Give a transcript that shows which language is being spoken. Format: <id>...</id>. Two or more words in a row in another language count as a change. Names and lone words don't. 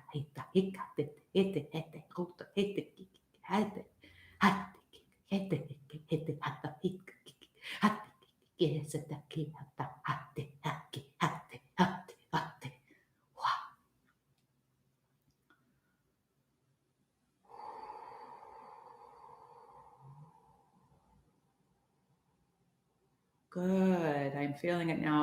<en>heta hika teta hete hete kuta hete kiki hete hate kiki hete kiki hete hata hika kiki hate kiki heseta ki hata hate haki hate hate hate. Wow. Good. I'm feeling it now.</en>